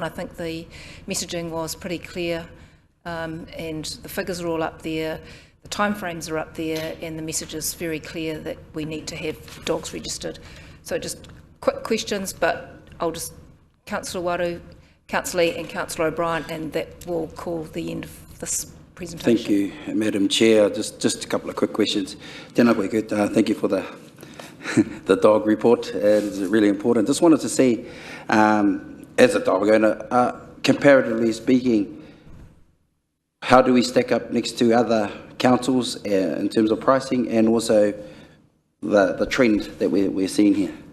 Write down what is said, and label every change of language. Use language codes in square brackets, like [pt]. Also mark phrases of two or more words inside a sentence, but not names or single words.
[en] I think the messaging was pretty clear, and the figures are all up there, the timeframes are up there, and the message is very clear that we need to have dogs registered. So just quick questions, but I'll just, Councillor Waru, Councillor Lee and Councillor O'Brien, and that will call the end of this presentation. Thank you, Madam Chair. Just a couple of quick questions. [mi] Tēnā koe koutou. [en] Thank you for the dog report. It is really important. Just wanted to see, as a dog owner, comparatively speaking, how do we stack up next to other councils in terms of pricing and also the trend that we're seeing here?